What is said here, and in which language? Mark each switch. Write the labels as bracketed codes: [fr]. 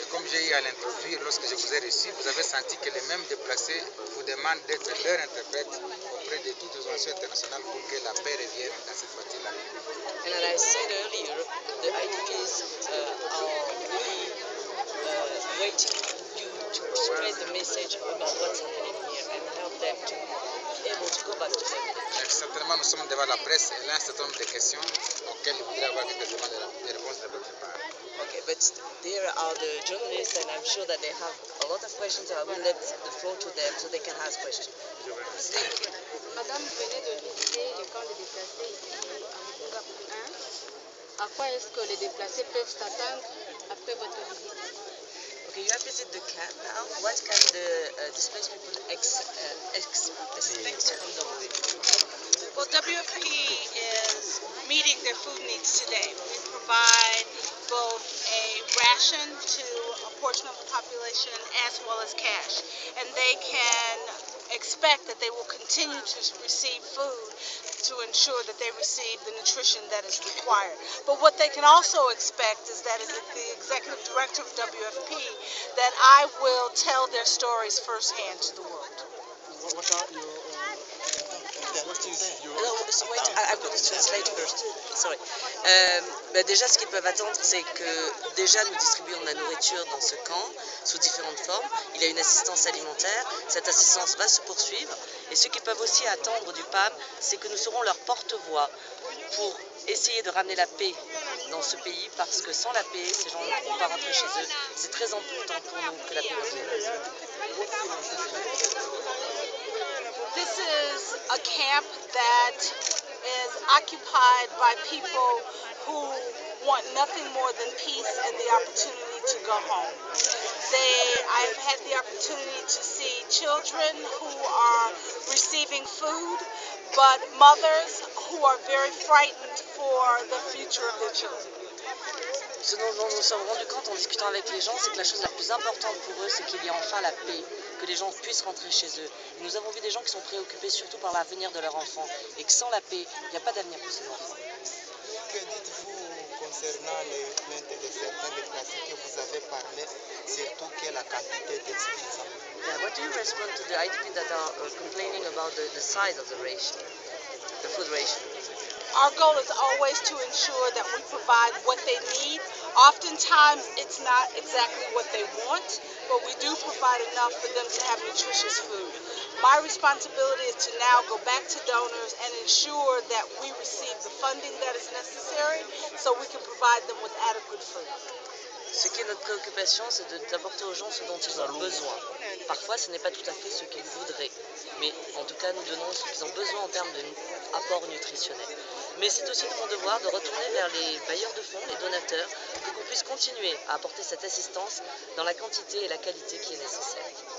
[fr] j'ai eu à l'introduire lorsque je vous ai reçu, vous avez senti que les mêmes déplacés vous demandent d'être leur interprète auprès de toutes les organisations internationales pour que la paix revienne dans cette partie-là. [en] And as I said earlier, the IDPs are really waiting for you to spread the message about what's happening here and help them to be able to go back to them. [fr] Certainement, nous sommes devant la presse et là, un certain nombre de questions auxquelles il voudrait avoir quelques des réponses de votre part. [en] Okay, but there are the journalists, and I'm sure that they have a lot of questions. So I will let the floor to them so they can ask questions. [fr] Je vous remercie. Madame, vous venez de visiter le camp des déplacés ici à Mugunga 1. À quoi est-ce que les déplacés peuvent s'attendre après votre visite? [en] Okay, you have visited the camp now. What can the displaced people expect from the visit? Well, WFP is meeting their food needs today. We provide both a ration to a portion of the population as well as cash. And they can expect that they will continue to receive food to ensure that they receive the nutrition that is required. But what they can also expect is that as the executive director of WFP, that I will tell their stories firsthand to the world. What are your I'm going to translate first. Sorry. [fr] Déjà, ce qu'ils peuvent attendre, c'est que déjà nous distribuons de la nourriture dans ce camp sous différentes formes. Il y a une assistance alimentaire. Cette assistance va se poursuivre. Et ce qu'ils peuvent aussi attendre du PAM, c'est que nous serons leur porte-voix pour essayer de ramener la paix dans ce pays, parce que sans la paix, ces gens ne pourront pas rentrer chez eux. C'est très important pour nous que la paix revienne. [en] This is a camp that is occupied by people who want nothing more than peace and the opportunity to go home. I've had the opportunity to see children who are receiving food, but mothers who are very frightened for the future of their children. [fr] Ce dont nous nous sommes rendus compte en discutant avec les gens, c'est que la chose la plus importante pour eux, c'est qu'il y ait enfin la paix, que les gens puissent rentrer chez eux. Et nous avons vu des gens qui sont préoccupés surtout par l'avenir de leurs enfants, et que sans la paix, il n'y a pas d'avenir pour ces enfants. Que dites-vous concernant les plaintes de certains déplacés que vous avez parlé, surtout que la quantité est insuffisante? [en] Yeah, what do you respond to the IDP that are complaining about the size of the ration, the food ration? Our goal is always to ensure that we provide what they need. Oftentimes, it's not exactly what they want, but we do provide enough for them to have nutritious food. My responsibility is to now go back to donors and ensure that we receive the funding that is necessary so we can provide them with adequate food. [fr] Ce qui est notre préoccupation, c'est d'apporter aux gens ce dont ils ont besoin. Parfois, ce n'est pas tout à fait ce qu'ils voudraient, mais en tout cas, nous donnons ce qu'ils ont besoin en termes d'apport nutritionnel. Mais c'est aussi mon devoir de retourner vers les bailleurs de fonds, les donateurs, pour qu'on puisse continuer à apporter cette assistance dans la quantité et la qualité qui est nécessaire.